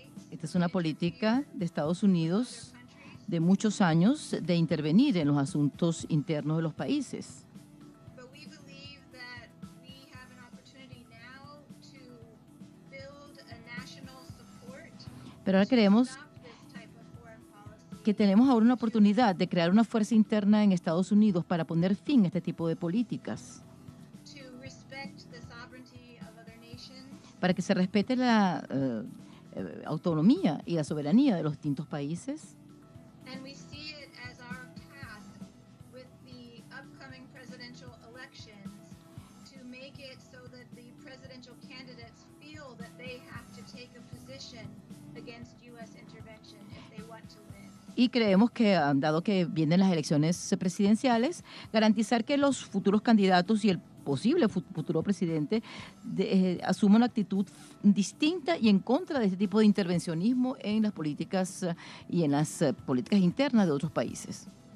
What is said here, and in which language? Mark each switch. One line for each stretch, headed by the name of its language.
Spanish: Esta es una política de Estados Unidos de muchos años de intervenir en los asuntos internos de los países.
English: But we believe that we have an opportunity now to build a national support
Spanish: Pero ahora creemos
English: to stop this type of foreign policy.
Spanish: que tenemos ahora una oportunidad de crear una fuerza interna en Estados Unidos para poner fin a este tipo de políticas,
English: To respect the sovereignty of other nations
Spanish: para que se respete la autonomía y la soberanía de los distintos países.
English: and we see it as our task with the upcoming presidential elections to make it so that the presidential candidates feel that they have to take a position against U.S. intervention if they want to win.
Spanish: Y creemos que, dado que vienen las elecciones presidenciales, garantizar que los futuros candidatos y el posible futuro presidente asuma una actitud distinta y en contra de este tipo de intervencionismo en las políticas y en las políticas internas de otros países.